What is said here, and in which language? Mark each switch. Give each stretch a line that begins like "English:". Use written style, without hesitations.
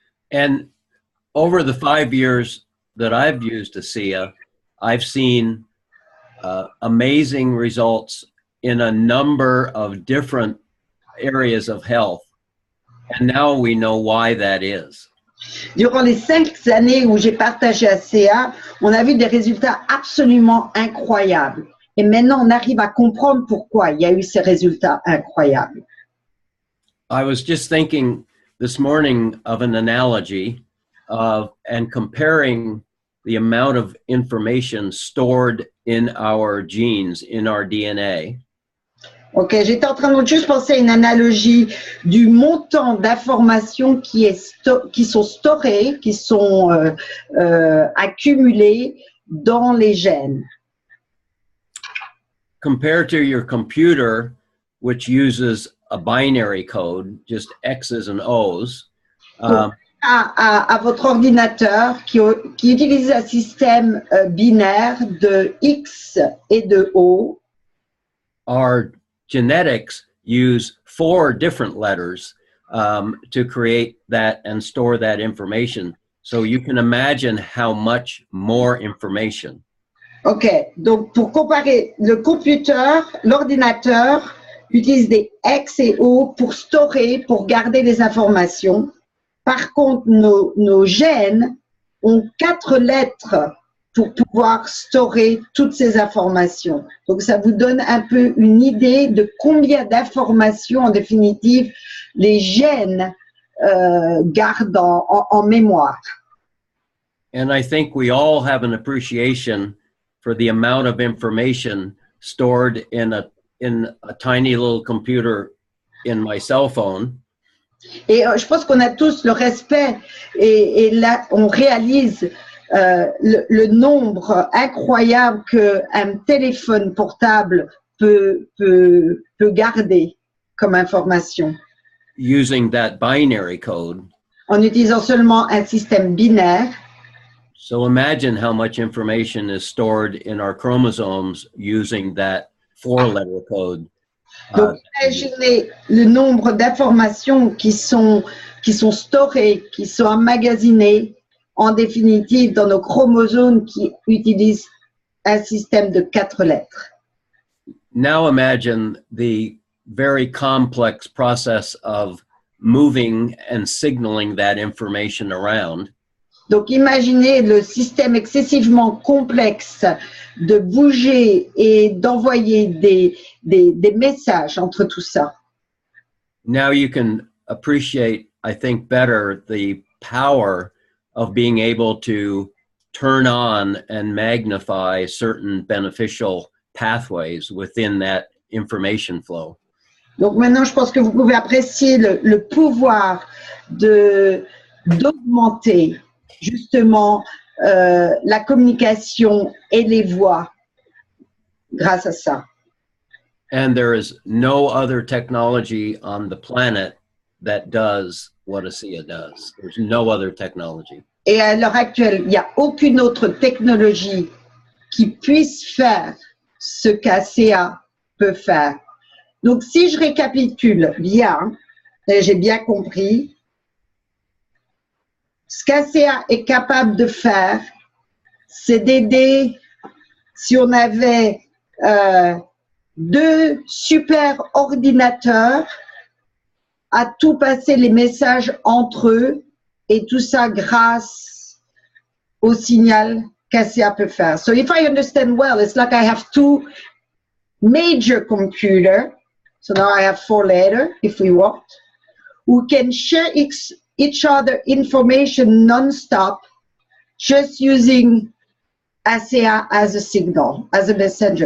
English: And over the 5 years that I've used ASEA, I've seen amazing results in a number of different areas of health. And now we know why that is.
French: Durant les 5 années où j'ai partagé ASEA, on a vu des résultats absolument incroyables. Et maintenant, on arrive à comprendre pourquoi il y a eu ces résultats incroyables.
English: I was just thinking this morning of an analogy and comparing the amount of information stored in our genes, in our DNA.
French: Ok, j'étais en train de juste penser à une analogie du montant d'informations qui sont storées, qui sont accumulées dans les gènes.
English: compared to your computer, which uses a binary code, just X's and O's.
French: À votre ordinateur qui utilise un système binaire de X et de O.
English: Our genetics use 4 different letters to create that and store that information. So you can imagine how much more information.
French: OK, donc pour comparer, le computer, l'ordinateur utilise des X et O pour stocker, pour garder les informations. Par contre, nos gènes ont 4 lettres pour pouvoir stocker toutes ces informations. Donc, ça vous donne un peu une idée de combien d'informations, en définitive, les gènes gardent en mémoire.
English: And I think we all have an appreciation for the amount of information stored in a tiny little computer in my cell phone.
French: Et je pense qu'on a tous le respect et là, on réalise le nombre incroyable qu'un téléphone portable peut garder comme information.
English: Using that binary code.
French: En utilisant seulement un système binaire.
English: So imagine how much information is stored in our chromosomes using that 4-letter code.
French: Donc, imaginez le nombre d'informations qui sont storées, qui sont emmagasinées, en définitive, dans nos chromosomes qui utilisent un système de 4 lettres.
English: Now imagine the very complex process of moving and signaling that information around.
French: Donc, imaginez le système excessivement complexe de bouger et d'envoyer des messages entre tout ça.
English: Now you can appreciate, I think, better the power of being able to turn on and magnify certain beneficial pathways within that information flow.
French: Donc maintenant, je pense que vous pouvez apprécier le pouvoir d'augmenter justement la communication et les voix grâce à ça.
English: And there is no other technology on the planet that does what ASEA does. There's no other technology.
French: Et à l'heure actuelle, il n'y a aucune autre technologie qui puisse faire ce qu'ASEA peut faire. Donc, si je récapitule bien, et j'ai bien compris, ce qu'ASEA est capable de faire, c'est d'aider, si on avait 2 super ordinateurs, à tout passer les messages entre eux, et tout ça grâce au signal qu'ASEA peut faire.
English: So if I understand well, it's like I have 2 major computers, so now I have 4 letters, if we want, who can share each other information non-stop, just using ASEA as a signal, as a messenger.